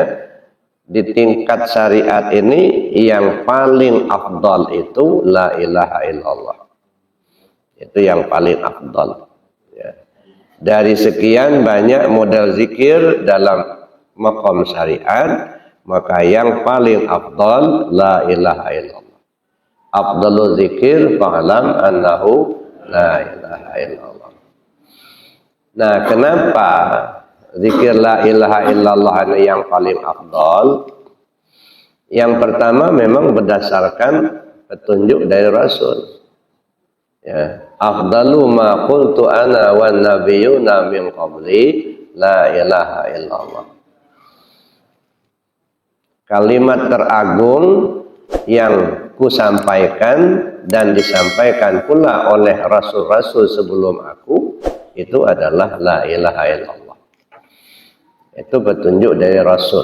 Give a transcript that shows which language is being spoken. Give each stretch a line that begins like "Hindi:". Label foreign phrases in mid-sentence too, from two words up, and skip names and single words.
Indonesian: Di tingkat syariat ini yang paling afdal itu
Arabic: لا إله إلا الله.
Indonesian: Itu yang paling afdal. Ya. Dari sekian banyak model zikir dalam maqam syariat, maka yang paling afdal
Arabic: لا إله إلا الله. أفضل الذكر فاعلم أنه لا إله إلا الله.
Indonesian: Nah, kenapa zikir
Arabic: لا إله إلا الله
Indonesian: ini yang paling afdal? Yang pertama memang berdasarkan petunjuk dari Rasul.
Arabic: Ya, أفضل ما قلت أنا والنبيون من قبلي لا إله إلا الله.
Indonesian: Kalimat teragung yang kusampaikan dan disampaikan pula oleh rasul-rasul sebelum aku itu adalah
Arabic: لا إله إلا الله.
Indonesian: Itu petunjuk dari Rasul.